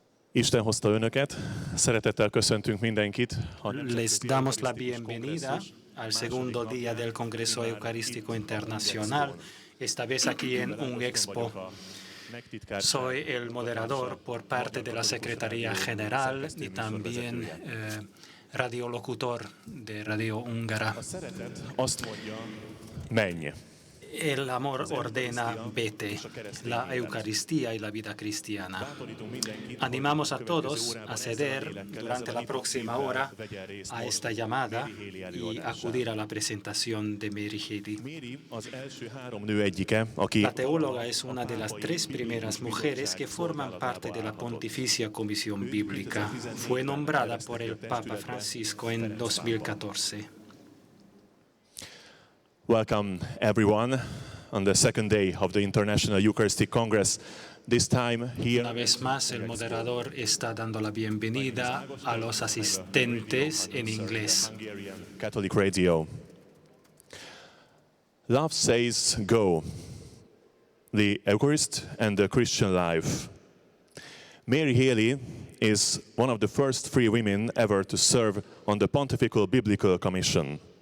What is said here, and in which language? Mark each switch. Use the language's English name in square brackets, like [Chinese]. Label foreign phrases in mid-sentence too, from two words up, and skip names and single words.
[Hungarian] Isten hozta önöket, szeretettel köszöntünk mindenkit. [Spanish] Les damos la bienvenida al segundo día del Congreso Eucarístico Internacional, esta vez aquí en un expo. Soy el moderador por parte de la Secretaría General y también radiolocutor de Radio Húngara. [Hungarian] Azt mondja, menj. [Spanish] El amor ordena vete, la Eucaristía y la vida cristiana. Animamos a todos a ceder durante la próxima hora a esta llamada y acudir a la presentación de Mary Haley. La teóloga es una de las 3 primeras mujeres que forman parte de la Pontificia Comisión Bíblica. Fue nombrada por el Papa Francisco en 2014. [English] Welcome everyone on the second day of the International Eucharistic Congress. This time here. [Spanish] Una vez más, el moderador está dando la bienvenida a los asistentes en inglés. [English] Catholic Radio. Love says go. The Eucharist and the Christian life. Mary Haley is one of the first 3 women ever to serve on the Pontifical Biblical Commission.